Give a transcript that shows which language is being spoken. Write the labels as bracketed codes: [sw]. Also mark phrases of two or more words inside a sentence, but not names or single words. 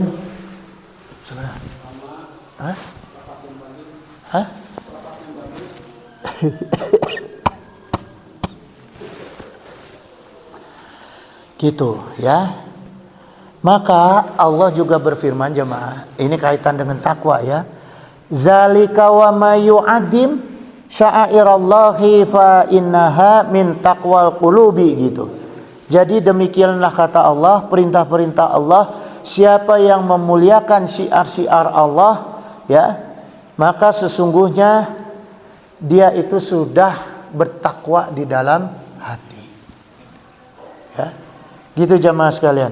[id] Sebenarnya. Hah? Hah? Gitu ya. Maka Allah juga berfirman jemaah, ini kaitan dengan takwa ya. [ar] ذلك ومن يعظم شعائر الله فإنها من تقوى القلوب gitu. [id] Jadi demikianlah kata Allah, perintah-perintah Allah, siapa yang memuliakan syiar-syiar Allah ya, maka sesungguhnya dia itu sudah bertakwa di dalam hati. Ya. Gitu jamaah sekalian.